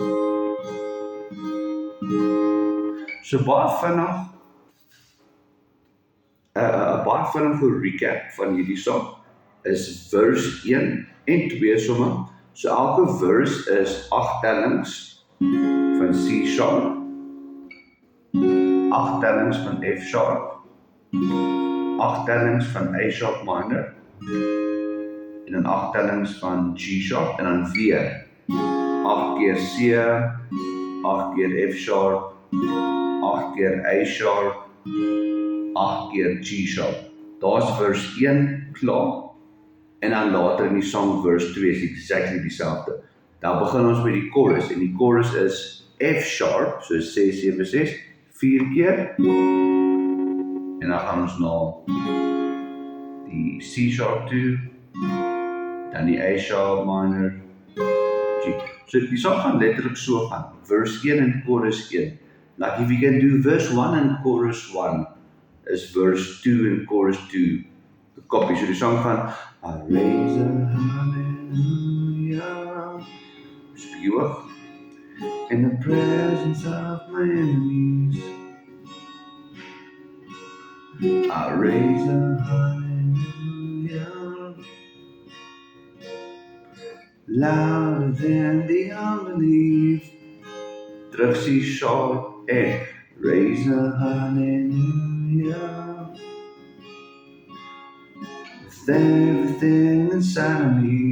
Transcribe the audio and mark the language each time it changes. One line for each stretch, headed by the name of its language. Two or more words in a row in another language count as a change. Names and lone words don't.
Afrikaans: So baie vinnige recap van hierdie song is verse 1 en 2 somme. So elke verse is 8 tellings van C sharp, 8 tellings van F sharp, 8 tellings van A sharp minor, en dan 8 tellings van G sharp, en dan weer 8 keer C, 8 keer F sharp, 8 keer A sharp, 8 keer G sharp. Daar's verse 1 klaar. En dan later in die song verse 2 is exactly dieselfde. Dan begin ons met die chorus, en die chorus is F sharp, so 6, 7, 6, 4 keer. En dan gaan ons na die C sharp toe, dan die A sharp minor, G. So die song gaan letterlik so gaan, verse 1 en chorus 1.
English: Like if you can do verse 1 and chorus 1, is verse 2 en chorus 2 the copy.
Afrikaans: So die song gaan
English: I raise a hallelujah.
Afrikaans: Dis bietjie hoog.
English: in the presence of my enemies. I raise a hallelujah louder than the unbelief. Druk C sharp and raise a hallelujah with everything inside of me.